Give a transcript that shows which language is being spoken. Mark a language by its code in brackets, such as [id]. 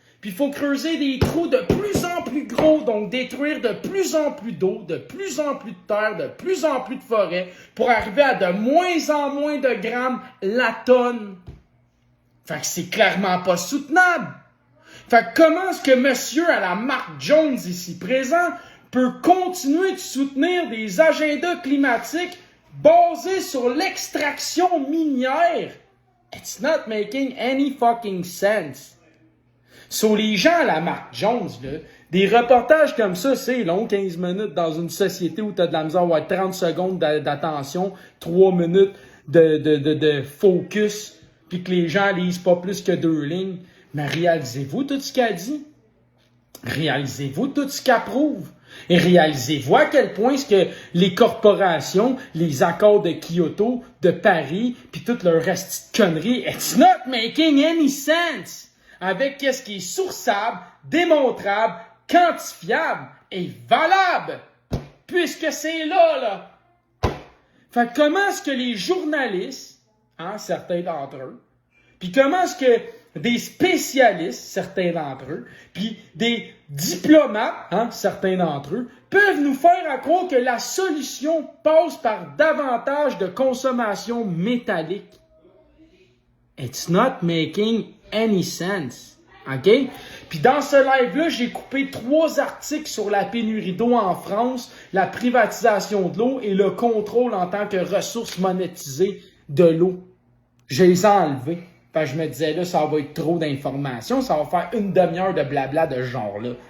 [fr] Puis il faut creuser des trous de plus en plus gros, donc détruire de plus en plus d'eau, de plus en plus de terre, de plus en plus de forêts, pour arriver à de moins en moins de grammes la tonne. Fait que c'est clairement pas soutenable. Fait que comment est-ce que monsieur à la marque Jones ici présent peut continuer de soutenir des agendas climatiques basés sur l'extraction minière? [en] It's not making any fucking sense. [fr] Sur les gens à la marque Jones, là, des reportages comme ça, c'est long, 15 minutes dans une société où t'as de la misère à avoir 30 secondes d'attention, 3 minutes de focus, puis que les gens lisent pas plus que 2 lignes. Mais réalisez-vous tout ce qu'elle dit? Réalisez-vous tout ce qu'elle prouve? Et réalisez-vous à quel point est-ce que les corporations, les accords de Kyoto, de Paris, puis toute leur reste de conneries, [en] it's not making any sense [fr] avec qu'est-ce qui est sourçable, démontrable, quantifiable et valable, puisque c'est là. Fait que comment est-ce que les journalistes, certains d'entre eux, puis comment est-ce que des spécialistes, certains d'entre eux, puis des diplomates, certains d'entre eux, peuvent nous faire croire que la solution passe par davantage de consommation métallique. [en] It's not making any sense. OK? [fr] Puis dans ce live-là, j'ai coupé 3 articles sur la pénurie d'eau en France, la privatisation de l'eau et le contrôle en tant que ressource monétisée de l'eau. Je les ai enlevés. Fait que je me disais, là, ça va être trop d'informations. Ça va faire une demi-heure de blabla de ce genre-là.